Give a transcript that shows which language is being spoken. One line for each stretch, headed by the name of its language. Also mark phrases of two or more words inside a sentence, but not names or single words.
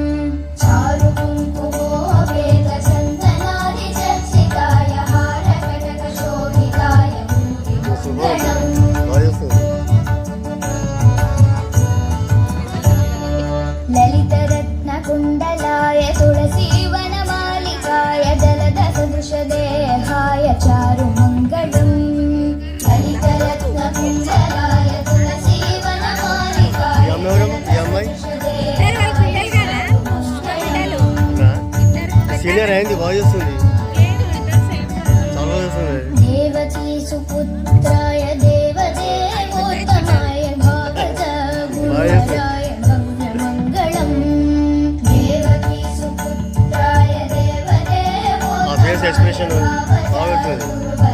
Sanskrit: चारुकुङ्कुमोपेतचन्दनादिचर्चिताय हारकटकशोभिताय भूरि मङ्गलम् ललितरत्नकुण्डलाय तुलसीवनमालिकाय जलदसदृशदेहाय चारुमङ्गलम् ललितरत्नकुण्डलाय तुलसीवनमालिकाय
Telugu: సీనియర్ అయింది బాగా చేస్తుంది చాలా చేస్తుంది
Sanskrit: देवकी सुपुत्राय देवदेवोत्तमाय भागज गुरुवराय भव्यमङ्गलम् देवकी सुपुत्राय
Telugu: ఆ
English: face expression
Telugu: బాగుంటుంది